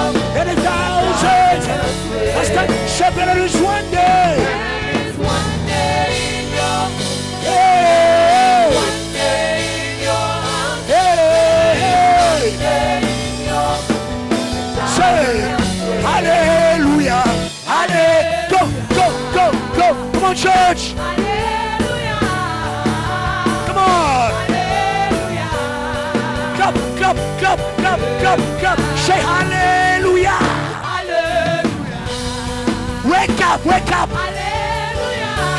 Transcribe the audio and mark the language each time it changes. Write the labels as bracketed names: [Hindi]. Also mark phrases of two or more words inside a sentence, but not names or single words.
[English] In 1,000. Let's go. Say, there is one day. There is one day in your. Hey. One day in your house. Hey. Day in your. Say, hallelujah. Hallelujah. Go, go, go, go. Come on, church. Hallelujah. Come on. Hallelujah. Clap, clap, clap, clap, clap, clap. Say hallelujah. Hallelujah. Wake up, wake up. Hallelujah.